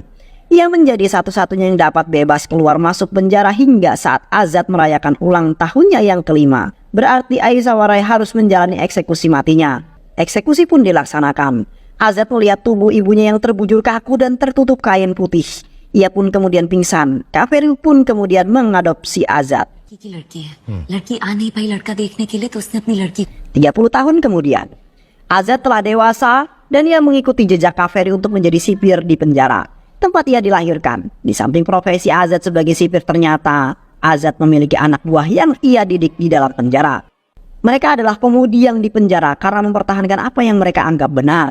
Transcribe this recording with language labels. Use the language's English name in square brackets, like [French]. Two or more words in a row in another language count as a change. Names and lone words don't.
[Indonesian] Ia menjadi satu-satunya yang dapat bebas keluar masuk penjara hingga saat Azat merayakan ulang tahunnya yang kelima. Berarti Aishwarya harus menjalani eksekusi matinya. Eksekusi pun dilaksanakan. Azat melihat tubuh ibunya yang terbujur kaku dan tertutup kain putih. Ia pun kemudian pingsan. Kaferi pun kemudian mengadopsi Azad. [Hindi] की लड़की है लड़की आ नहीं पाई लड़का देखने के लिए तो उसने अपनी लड़की [Indonesian] 30 tahun kemudian, Azad telah dewasa dan ia mengikuti jejak Kaferi untuk menjadi sipir di penjara, tempat ia dilahirkan. Di samping profesi Azad sebagai sipir, ternyata Azad memiliki anak buah yang ia didik di dalam penjara. Mereka adalah pemudi yang dipenjara karena mempertahankan apa yang mereka anggap benar.